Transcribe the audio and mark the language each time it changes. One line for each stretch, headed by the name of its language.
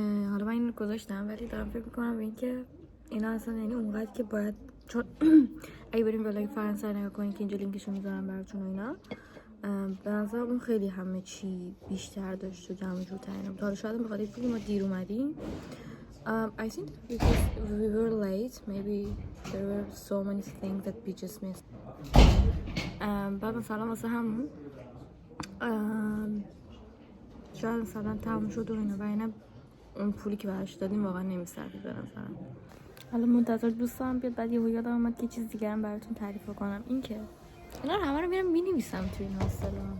Persian: حالا من این رو گذاشتم ولی دارم فکر میکنم به این که اینا اصلا یعنی اونقدر که باید، چون اگه بریم ولاگ فرانسه نگاه کنین که اینجا لینکشو میذارم براتون و اینا، به نظر اون خیلی همه چی بیشتر داشت و جمع جورتر اینا بود. حالا شاید بخاطر اینکه ما دیر اومدیم.
English: I think because we were late, maybe there were so many things that we just missed.
Persian: بعد مثلا واسه همون شاید مثلا تموم شد و اینا و اینا اون پولی که براش دادیم واقعا نمی‌صرفید به نظرم. حالا منتظر دوستم بیاد بعد یهو یادم اومد که چیز دیگه هم براتون تعریف کنم. این که اینا همه رو میرم می‌نویسم تو این هاستلا.